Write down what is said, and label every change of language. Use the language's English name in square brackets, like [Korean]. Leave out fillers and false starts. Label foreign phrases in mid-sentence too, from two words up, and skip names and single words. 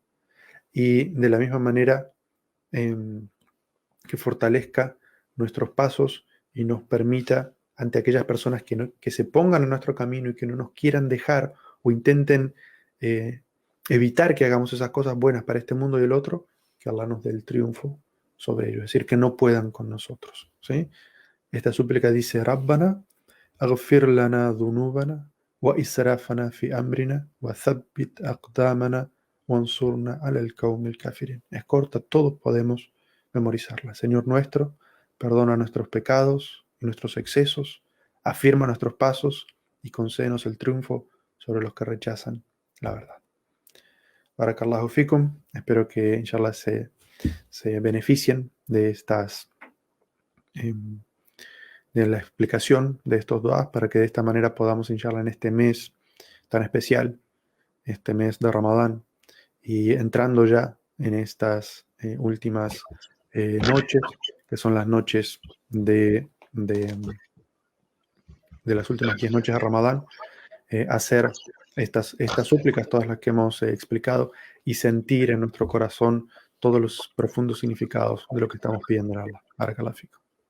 [Spanish] Y de la misma manera eh, que fortalezca nuestros pasos y nos permita ante aquellas personas que se pongan en nuestro camino y que no nos quieran dejar o intenten eh, evitar que hagamos esas cosas buenas para este mundo y el otro, que Allah nos dé el triunfo sobre ellos, es decir, que no puedan con nosotros. ¿Sí? Esta súplica dice, [Arabic] ربنا، اغفر لنا ذنوبنا وإسرافنا في أمرنا وثبت أقدامنا وانصرنا على القوم الكافرين. [Spanish] Es corta, todos podemos memorizarla. Señor nuestro, perdona nuestros pecados y nuestros excesos, afirma nuestros pasos y concédenos el triunfo sobre los que rechazan la verdad. [Arabic] بارك الله فيكم. [Spanish] Espero que inshallah se beneficien de la explicación de estos du'as para que de esta manera podamos, inshallah, en este mes tan especial, este mes de Ramadán, y entrando ya en estas últimas noches, que son las noches de las últimas 10 noches de Ramadán, hacer estas súplicas, todas las que hemos explicado, y sentir en nuestro corazón todos los profundos significados de lo que estamos pidiendo a Allah. [Arabic] بارك الله فيكم.